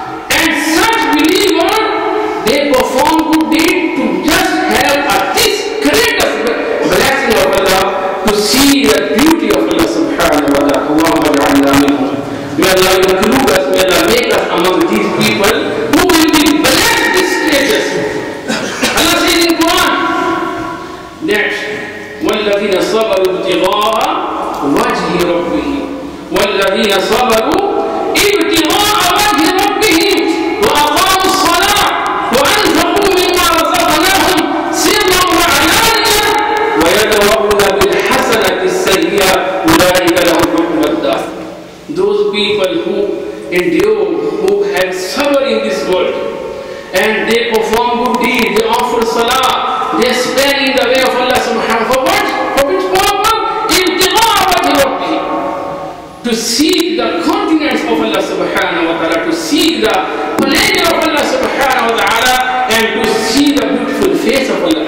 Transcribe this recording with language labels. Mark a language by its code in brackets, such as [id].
[en] And such believer, they perform good deed to just have this greatest blessing of Allah, to see the beauty of Allah subhanahu wa ta'ala. [ar] Allahumma ja'alna minhum. [en] May Allah include us, may Allah make us among these people who will be blessed with status. Allah says in Quran, next, [ar] وَالَّذِينَ صَبَرُوا ابْتِغَاءَ وَجْهِ رَبِّهِمْ وَالَّذِينَ صَبَرُوا ابْتِغَاءَ وَجْهِ رَبِّهِمْ وَأَقَامُوا الصَّلَاةَ وَأَنفَقُوا مِمَّا رَزَقْنَاهُمْ سِرًّا وَعَلَانِيَةً وَيَدْرَؤُونَ بِالْحَسَنَةِ السَّيِّئَةَ أُولَٰئِكَ لَهُمْ عُقْبَى الدَّارِ. [en] Those people who endure, who have suffered in this world, and they perform good deeds, they offer salah, they spend in the way of Allah subhanahu wa ta'ala. For what? For which purpose? [ar] ابتغاء وجه ربه. [en] To seek the countenance of Allah subhanahu wa ta'ala, to seek the pleasure of Allah subhanahu wa ta'ala, and to see the beautiful face of Allah.